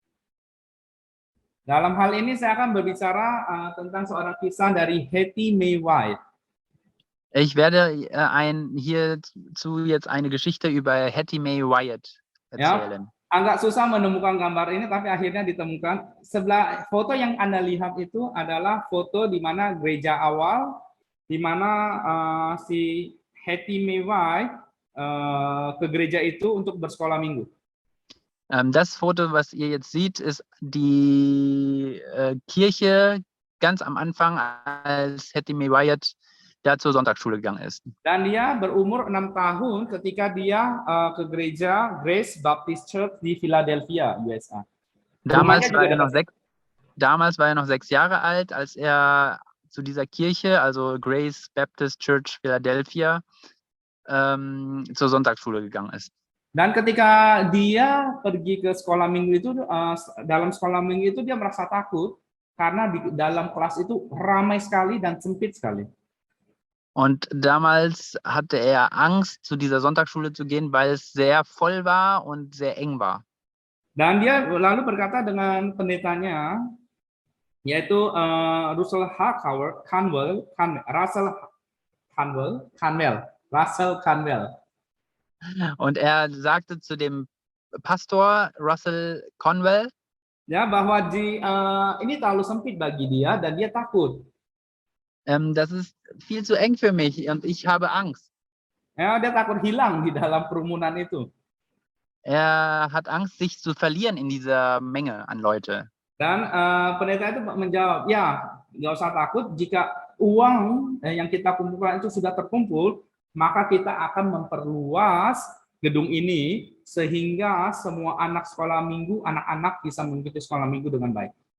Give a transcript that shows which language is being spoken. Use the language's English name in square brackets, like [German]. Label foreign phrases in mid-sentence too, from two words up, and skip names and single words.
[Indonesian] Dalam hal ini saya akan berbicara tentang seorang kisah dari Hattie Mae White. [German] Ich werde hierzu jetzt eine Geschichte über Hattie Mae Wyatt erzählen. [Indonesian] Ya, agak susah menemukan gambar ini, tapi akhirnya ditemukan. Sebelah foto yang Anda lihat itu adalah foto di mana gereja awal, di mana si Hattie Mae White ke gereja itu untuk bersekolah minggu. [German] Das Foto, was ihr jetzt seht, ist die Kirche ganz am Anfang, als Hattie Mae Wyatt da zur Sonntagsschule gegangen ist. [Indonesian] Dan dia berumur 6 tahun ketika dia ke gereja Grace Baptist Church di Philadelphia, USA. [German] Damals war er noch 6 Jahre alt, als er zu dieser Kirche, also Grace Baptist Church Philadelphia, zur Sonntagsschule gegangen ist. [Indonesian] Dan ketika dia pergi ke sekolah minggu itu, dalam sekolah minggu itu dia merasa takut karena di dalam kelas itu ramai sekali dan sempit sekali. [German] Und damals hatte er Angst, zu dieser Sonntagsschule zu gehen, weil es sehr voll war und sehr eng war. [Indonesian] Dan dia lalu berkata dengan pendetanya, yaitu Russell Conwell. [German] Und er sagte zu dem Pastor Russell Conwell, [Indonesian] ya, bahwa ini terlalu sempit bagi dia dan dia takut. [German] Das ist viel zu eng für mich und ich habe Angst. [Indonesian] Ya, dia takut hilang di dalam kerumunan itu. [German] Er hat Angst, sich zu verlieren in dieser Menge an Leute. [Indonesian] Dan pendeta itu menjawab, ya, nggak usah takut. Jika uang yang kita kumpulkan itu sudah terkumpul, maka kita akan memperluas gedung ini sehingga semua anak-anak bisa mengikuti sekolah minggu dengan baik.